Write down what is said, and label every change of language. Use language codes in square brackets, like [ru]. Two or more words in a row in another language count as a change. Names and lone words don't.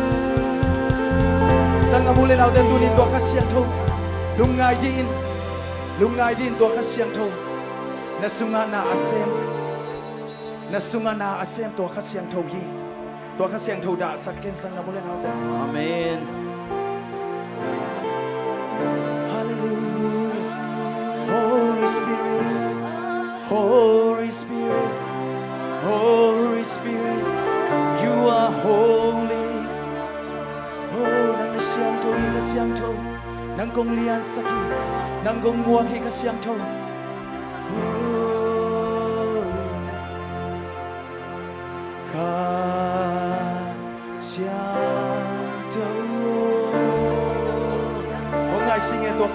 [tcz] sanga mule naute tunin tua kasiang thong lungai din tua kasiang thong na sunga na asem na sunga na asem tua kasiang thau hi tua kasiang thau da saken sang na mulen hauta Amen. Hallelujah. [en] Holy Spirit, Holy Spirit, Holy Spirit, you are holy. [tcz] Oh nang siang thau hi kasiang thau nang kong lian saki nang kong muak hi kasiang thau Singe tua